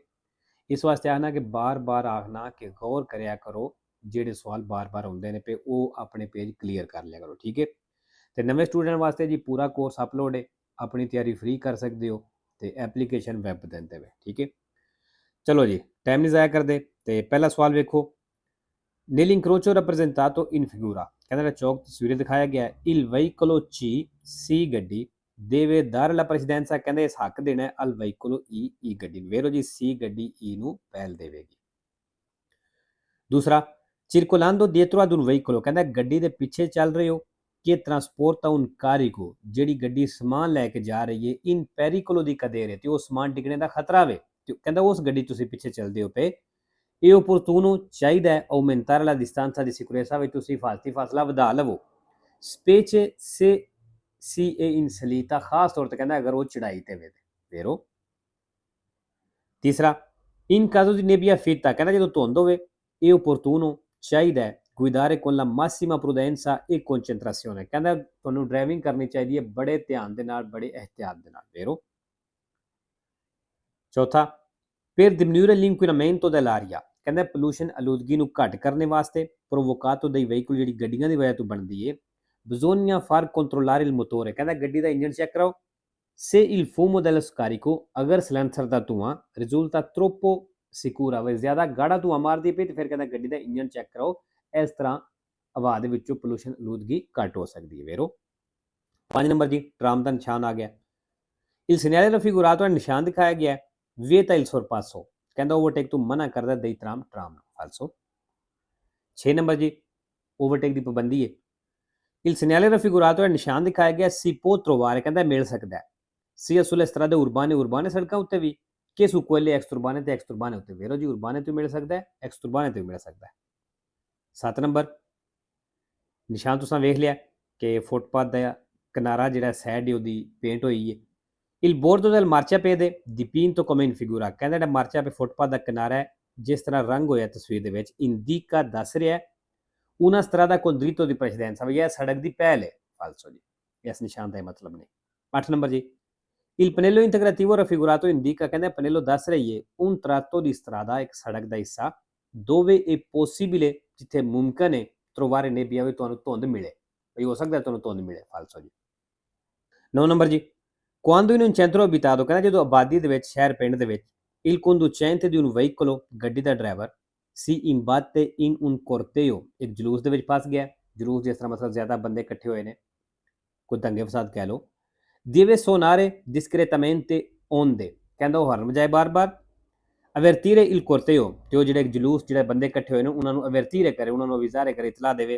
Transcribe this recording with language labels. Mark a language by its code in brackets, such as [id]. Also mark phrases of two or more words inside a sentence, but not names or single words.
[pa] ਇਸ ਵਾਸਤੇ ਆਖਣਾ ਕਿ ਬਾਰ-ਬਾਰ ਆਖਣਾ ਕਿ ਗੌਰ ਕਰਿਆ ਕਰੋ, ਜਿਹੜੇ ਸਵਾਲ ਬਾਰ-ਬਾਰ ਆਉਂਦੇ ਨੇ ਪਏ ਉਹ ਆਪਣੇ ਪੇਜ ਕਲੀਅਰ ਕਰ ਲਿਆ ਕਰੋ, ਠੀਕ ਹੈ। ਤੇ ਨਵੇਂ ਸਟੂਡੈਂਟ ਵਾਸਤੇ ਜੀ ਪੂਰਾ ਕੋਰਸ ਅਪਲੋਡ ਹੈ, ਆਪਣੀ ਤਿਆਰੀ ਫ੍ਰੀ ਕਰ ਸਕਦੇ ਹੋ ਤੇ ਐਪਲੀਕੇਸ਼ਨ ਵੈਬ ਦਿੰਦੇ ਵੇ, ਠੀਕ ਹੈ। ਚਲੋ ਜੀ ਟਾਈਮ ਨਹੀਂ ਜ਼ਾਇਆ ਕਰਦੇ ਤੇ ਪਹਿਲਾ ਸਵਾਲ ਵੇਖੋ। [it] nell'incrocio rappresentato in figura [pa] ਕਹਿੰਦਾ ਚੌਕ ਤਸਵੀਰ ਦਿਖਾਇਆ ਗਿਆ ਹੈ। [it] il veicolo C C ਗੱਡੀ deve dare la precedenza [pa] ਕਹਿੰਦੇ ਇਸ ਹੱਕ ਦੇਣਾ ਹੈ [it] al veicolo E [pa] ਗੱਡੀ ਨੂੰ। ਵੇਰੋ ਜੀ C ਗੱਡੀ E ਨੂੰ ਪਹਿਲ ਦੇਵੇਗੀ। ਦੂਸਰਾ [it] circolando dietro ad un veicolo [pa] ਕਹਿੰਦਾ ਗੱਡੀ ਦੇ ਪਿੱਛੇ ਚੱਲ ਰਹੇ ਹੋ ਕਿ [it] trasporta un carico [pa] ਜਿਹੜੀ ਗੱਡੀ ਸਮਾਨ ਲੈ ਕੇ ਜਾ ਰਹੀ ਹੈ [it] in pericolo di cadere [pa] ਤੇ ਉਹ ਸਮਾਨ ਡਿੱਗਣੇ ਦਾ ਖਤਰਾ ਵੇ, ਕਹਿੰਦਾ ਉਸ ਗੱਡੀ ਤੁਸੀਂ ਪਿੱਛੇ ਚੱਲਦੇ ਹੋ ਪਏ। ਇਹ opportuno ਚਾਹੀਦਾ ਹੈ [it] aumentare la distanza di sicurezza [pa] ਵਿੱਚ ਤੁਸੀਂ ਹਿਫਾਜ਼ਤੀ ਫਾਸਲਾ ਵਧਾ ਲਵੋ, [it] specie se si è in salita [pa] ਖਾਸ ਤੌਰ ਤੇ ਕਹਿੰਦਾ ਅਗਰ ਉਹ ਚੜਾਈ ਤੇ ਵੇ। ਵੇਰੋ ਤੀਸਰਾ [it] in caso di nebbia fitta [pa] ਕਹਿੰਦਾ ਜਦੋਂ ਧੁੰਦ ਹੋਵੇ ਇਹ opportuno ਚਾਹੀਦਾ ਹੈ [it] guidare con la massima prudenza e concentrazione [pa] ਕਹਿੰਦਾ ਤੁਹਾਨੂੰ ਡਰਾਈਵਿੰਗ ਕਰਨੀ ਚਾਹੀਦੀ ਹੈ ਬੜੇ ਧਿਆਨ ਦੇ ਨਾਲ, ਬੜੇ ਇਹਤਿਆਤ ਦੇ ਨਾਲ। ਵੇਰੋ ਚੌਥਾ [it] per diminuire l'inquinamento dell'aria [pa] ਕਹਿੰਦਾ ਪੋਲੂਸ਼ਨ ਆਲੂਦਗੀ ਨੂੰ ਘੱਟ ਕਰਨ ਵਾਸਤੇ [it] provocato dai veicoli [pa] ਜਿਹੜੀ ਗੱਡੀਆਂ ਦੀ ਵਜ੍ਹਾ ਤੋਂ ਬਣਦੀ ਹੈ [it] bisogna far controllare il motore [pa] ਕਹਿੰਦਾ ਗੱਡੀ ਦਾ ਇੰਜਨ ਚੈੱਕ ਕਰਾਓ। [it] se il fumo dello scarico [pa] ਅਗਰ ਸਿਲੰਡਰ ਦਾ ਧੂਆਂ [it] risulta troppo sicura [pa] ਵੇ ਜ਼ਿਆਦਾ ਗਾੜਾ ਧੂਆਂ ਮਾਰਦੀ ਪਈ ਤੇ ਫਿਰ ਕਹਿੰਦਾ ਗੱਡੀ ਦਾ ਇੰਜਨ ਚੈੱਕ ਕਰਾਓ, ਇਸ ਤਰ੍ਹਾਂ ਹਵਾ ਦੇ ਵਿੱਚੋਂ ਪੋਲੂਸ਼ਨ ਆਲੂਦਗੀ ਘੱਟ ਹੋ ਸਕਦੀ ਹੈ। ਵੇਰੋ 5 ਨੰਬਰ ਜੀ ਟਰਾਮ ਦਾ ਨਿਸ਼ਾਨ ਆ ਗਿਆ। [it] il segnale raffigurato [pa] ਨਿਸ਼ਾਨ ਦਿਖਾਇਆ ਗਿਆ ਹੈ [it] vieta il sorpasso [pa] ਕਹਿੰਦਾ ਓਵਰਟੇਕ ਤੋਂ ਮਨਾ ਕਰਦਾ ਦਈ ਟਰਾਮ ਨੂੰ। ਫਾਲਸੋ 6 ਨੰਬਰ ਜੀ ਓਵਰਟੇਕ ਦੀ ਪਾਬੰਦੀ ਹੈ। [it] il segnale raffigurato [pa] ਨਿਸ਼ਾਨ ਦਿਖਾਇਆ ਗਿਆ [it] si può trovare [pa] ਕਹਿੰਦਾ ਮਿਲ ਸਕਦਾ ਹੈ [it] sia sulle strade urbane [pa] ਸੜਕਾਂ ਉੱਤੇ ਵੀ ਕਿ [it] su quelle exturbane [pa] ਤੇ exturbane ਉੱਤੇ। ਵੇਰੋ ਜੀ ਉਰਬਾਨੇ ਤੋਂ ਮਿਲ ਸਕਦਾ ਹੈ, exturbane ਤੋਂ ਮਿਲ ਸਕਦਾ ਹੈ। 7 ਨੰਬਰ ਨਿਸ਼ਾਨ ਤੁਸੀਂ ਵੇਖ ਲਿਆ ਕਿ ਫੁੱਟਪਾਥ ਦਾ ਕਿਨਾਰਾ ਜਿਹੜਾ ਸਾਈਡ ਉਹਦੀ ਪੇਂਟ ਹੋਈ ਹੈ। [it] il bordo del marciapiede dipinto come in figura [pa] ਕਹਿੰਦਾ ਜਿਹੜਾ ਮਾਰਚਾਪੇ ਫੁੱਟਪਾਥ ਦਾ ਕਿਨਾਰਾ ਹੈ ਜਿਸ ਤਰ੍ਹਾਂ ਰੰਗ ਹੋਇਆ ਤਸਵੀਰ ਦੇ ਵਿੱਚ indica ਦੱਸ ਰਿਹਾ ਹੈ [it] una strada con dritto di precedenza [pa] ਵੀ ਇਹ ਸੜਕ ਦੀ ਪਹਿਲ ਹੈ। ਫਾਲਸੋ ਜੀ ਇਸ ਨਿਸ਼ਾਨ ਦਾ ਮਤਲਬ ਨਹੀਂ। 8 ਨੰਬਰ ਜੀ [it] il pannello integrativo raffigurato indica [pa] ਕਹਿੰਦਾ ਪਨੇਲੋ ਦੱਸ ਰਹੀ ਹੈ [it] un tratto di strada [pa] ਇੱਕ ਸੜਕ ਦਾ ਹਿੱਸਾ [it] dove è possibile [pa] ਜਿੱਥੇ ਮੁਮਕਿਨ ਹੈ [it] trovare nebbia [pa] ਵੀ ਤੁਹਾਨੂੰ ਧੁੰਦ ਮਿਲੇ, ਵੀ ਹੋ ਸਕਦਾ ਤੁਹਾਨੂੰ ਧੁੰਦ ਮਿਲੇ। ਫਾਲਸੋ ਜੀ 9 ਨੰਬਰ ਜੀ [it] quando in un centro abitato [pa] ਕਹਿੰਦਾ ਜਦੋਂ ਆਬਾਦੀ ਦੇ ਵਿੱਚ ਸ਼ਹਿਰ ਪਿੰਡ ਦੇ ਵਿੱਚ [it] il conducente di un veicolo [pa] ਗੱਡੀ ਦਾ ਡਰਾਈਵਰ [it] si imbatte in un corteo [pa] ਇੱਕ ਜਲੂਸ ਦੇ ਵਿੱਚ ਫਸ ਗਿਆ। ਜਲੂਸ ਜਿਸ ਤਰ੍ਹਾਂ ਮਤਲਬ ਜ਼ਿਆਦਾ ਬੰਦੇ ਇਕੱਠੇ ਹੋਏ ਨੇ, ਕੋਈ ਦੰਗੇ ਫਸਾਦ ਕਹਿ ਲਓ। [it] deve suonare discretamente onde [pa] ਕਹਿੰਦਾ ਉਹ ਹਰਨ ਵਜਾਏ ਬਾਰ-ਬਾਰ। [it] avvertire il corteo [pa] ਤੇ ਉਹ ਜਿਹੜੇ ਜਲੂਸ ਜਿਹੜੇ ਬੰਦੇ ਇਕੱਠੇ ਹੋਏ ਨੇ ਉਹਨਾਂ ਨੂੰ avvertire ਕਰੇ, ਉਹਨਾਂ ਨੂੰ ਅਵਿਜ਼ਾਰੇ ਕਰੇ, ਇਤਲਾ ਦੇਵੇ।